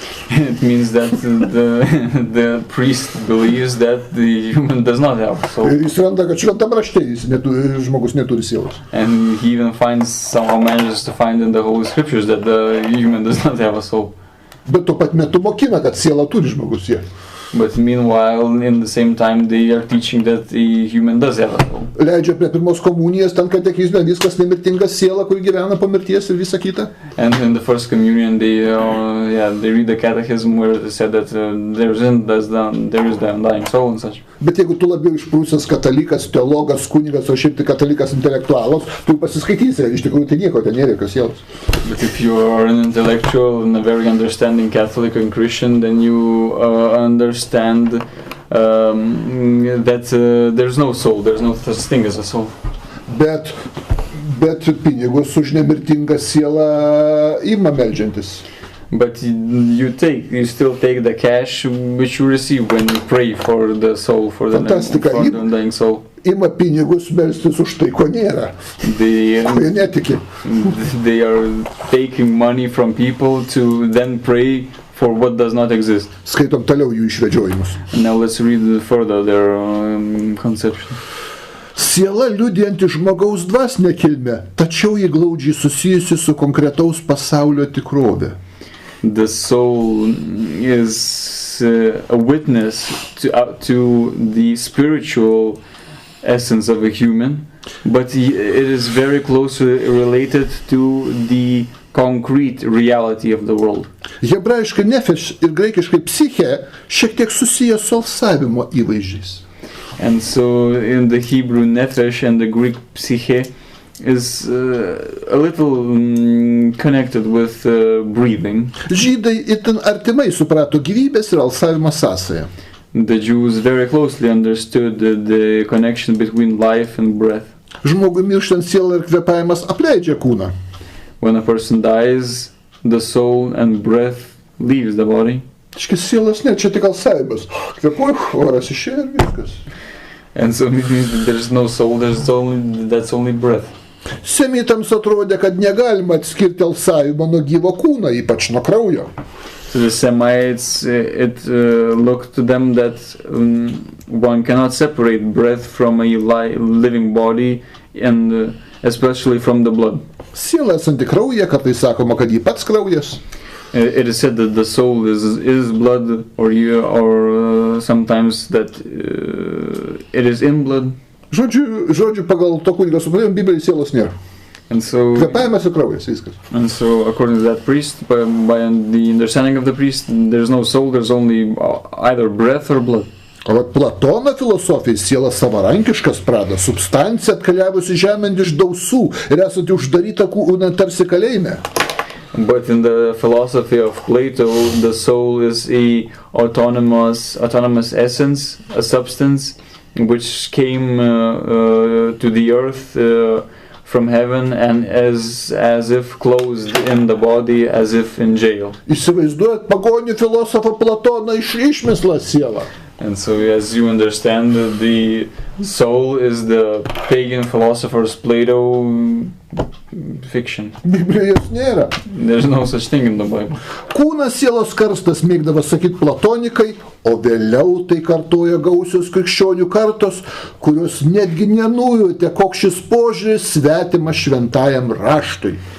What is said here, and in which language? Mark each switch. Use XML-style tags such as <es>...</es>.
<en>It means that the priest believes that the human does not have a soul.</en> <lt>Ir jis randa, kad šventam rašte žmogus neturi sielos.</lt> <en>And he even somehow manages to find in the Holy Scriptures that the human does not have a soul.</en> <lt>Bet tuo pat metu mokina, kad siela turi žmogus sielą.</lt> <en>But meanwhile, in the same time, they are teaching that the human does have a soul.</en> <lt>Leidžia prie pirmos komunijos, ten katekizme viskas nemirtinga siela, kuri gyvena po mirties ir visa kita.</lt> <en>And in the first communion, they read the catechism where they said that there is the undying soul and such.</en> <lt>Bet jeigu tu labiau išprūsęs katalikas, teologas, kunigas, o šiaip tai katalikas intelektualas, tu pasiskaitysi, iš tikrųjų tai nieko, ten nėra jokios sielos.</lt> <en>But if you are an intellectual and a very understanding Catholic and Christian, then you understand that there's no soul, there's no such thing as a soul.</en> <lt>Bet pinigus už nemirtingą sielą ima meldžiantis.</lt> <en>But you still take the cash which you receive when you pray for the soul, for the undying soul.</en> <lt>Ima pinigus melstis už tai, ko nėra. Ko jie netiki.</lt> <en>They are taking money from people to then pray for what does not exist.</en> <lt>Skaitom toliau jų išvedžiojimus.</lt> <en>Now let's read further their conception.</en> <lt>Siela liudijanti žmogaus dvasinę kilmę, tačiau ji glaudžiai susijusi su konkretaus pasaulio tikrove.</lt> <en>The soul is a witness to the spiritual essence of a human, but it is very closely related to the concrete reality of the world.</en> <lt>Hebrajiškai nefeš ir graikiškai psiche šiek tiek susijęs su alsavimo įvaizdžiais.</lt> <en>And so in the Hebrew nefesh and the Greek psyche is a little connected with breathing.</en> <lt>Žydai itin artimai suprato gyvybės ir alsavimo sąsają.</lt> <en>The Jews very closely understood the connection between life and breath.</en> <lt>Žmogui mirštant siela ir kvėpavimas apleidžia kūną.</lt> <en>When a person dies, the soul and breath leaves the body.</en> <lt>Škis sielas ne, čia tik alsavimas. Kvėpuoju, oras išėjo ir viskas.</lt> <en>And so it means that there's no soul, that's only breath.</en> <lt>Semitams atrodė, kad negalima atskirti alsavimą nuo gyvo kūno, ypač nuo kraujo.</lt> <en>To the Semites, it looked to them that one cannot separate breath from a living body, and especially from the blood.</en> <lt>Siela esanti kraujyje, kartais sakoma, kad ji pats kraujas.</lt> <en>It is said that the soul is blood, or sometimes that it is in blood.</en> <lt>Žodžiu, pagal to kunigo supratimą, Biblijai sielos nėra.</lt> <en>And so,</en> <lt>kvėpavimas ir kraujas, viskas.</lt> <en>And so, according to that priest, by the understanding of the priest, there's no soul, there's only either breath or blood.</en> <lt>O Platono filosofijai siela savarankiškas pradas, substancija atkeliavusi žemėn iš dausų ir esanti uždaryta kūną tarsi kalėjime.</lt> <en>But in the philosophy of Plato, the soul is a autonomous essence, a substance which came to the earth from heaven and as if closed in the body, as if in jail.</en> <lt>Įsivaizduojat pagonių filosofą Platoną išmislą sielą.</lt> <en>And so, as you understand, the soul is the pagan philosopher's Plato fiction.</en> <lt>Biblijos nėra.</lt> <en>There's no such thing in the Bible.</en> <lt>Kūnas sielos karstas, mėgdavo sakyti platonikai, o vėliau tai kartoja gausios krikščionių kartos, kurios netgi nenujautė, koks šis požiūris svetimas šventajam raštui.</lt>